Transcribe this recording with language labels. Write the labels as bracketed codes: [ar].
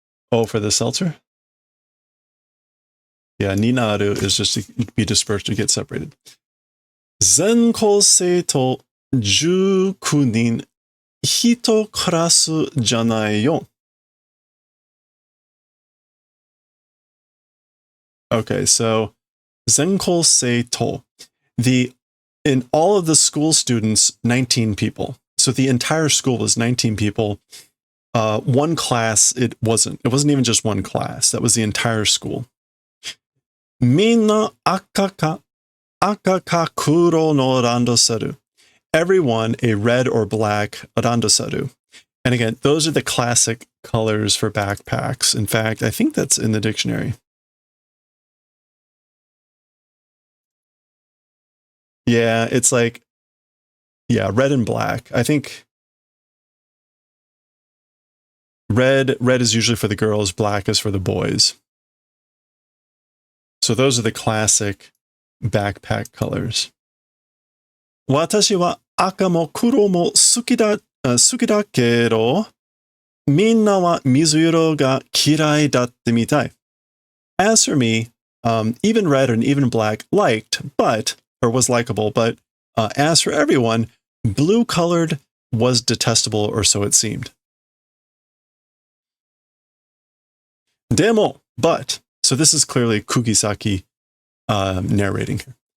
[en] Oh, for the seltzer? Yeah, ninaru is just to be dispersed to get separated. [ja] 全校生徒19人1クラスじゃないよ. [en] Okay, so 全校生徒. In all of the school students, 19 people. So the entire school was 19 people. One class, it wasn't even just one class. That was the entire school. [ja] みんな赤か黒のランドセル. [en] Everyone a red or black randosaru. And again, those are the classic colors for backpacks. In fact, I think that's in the dictionary. Yeah, it's like, yeah, red and black. I think Red is usually for the girls, black is for the boys. So those are the classic backpack colors. [ja] 私は赤も黒も好きだけど、みんなは水色が嫌いだってみたい. [en] As for me, even red and even black was likable, but as for everyone, blue colored was detestable, or so it seemed. But, so this is clearly Kugisaki narrating here.